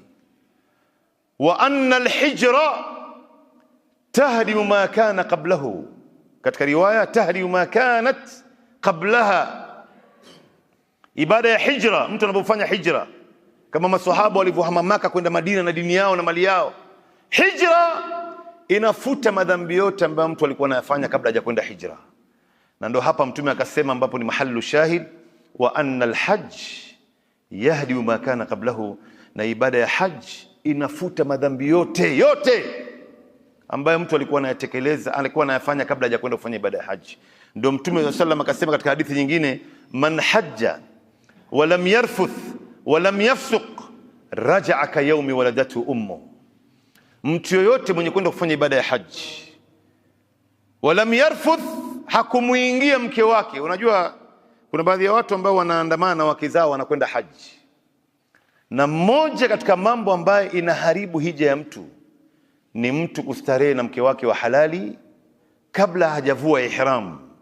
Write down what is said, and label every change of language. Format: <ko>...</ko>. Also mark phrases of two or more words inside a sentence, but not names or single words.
<ar>وأن الهجرة تهدم ما كان قبله,</ar> <sw>katika riwaya</sw> <ar>تهدم ما كانت قبلها.</ar> <sw>Ibada ya hijra, mtu anapofanya hijra kama maswahaba walivyohama Maka kwenda Madina na dini yao na mali yao, hijra inafuta madhambi yote ambayo mtu alikuwa anayafanya kabla hajakwenda hijra. Na ndo hapa Mtume akasema, ambapo ni</sw> <ar>محل الشاهد, وأن الحج يهدي ما كان قبله,</ar> <sw>na ibada ya hajj inafuta madhambi yote ambayo mtu alikuwa anayatekeleza, alikuwa anayafanya kabla hajakwenda kufanya ibada ya haji. Ndio Mtume sallam akasema katika hadithi nyingine,</sw> <ar>من حج ولم يرفث ولم يفسق رجع كيوم ولدته أمه,</ar> <sw>mtu yoyote mwenye kwenda kufanya ibada ya haji</sw> <ar>ولم يرفث,</ar> <sw>hakumuingia mke wake. Unajua kuna baadhi ya watu ambao wanaandamana na wake zao wanakwenda haji, na mmoja katika mambo ambayo inaharibu hija ya mtu ni mtu kustarehe na mke wake wa halali kabla hajavua ihram.</sw>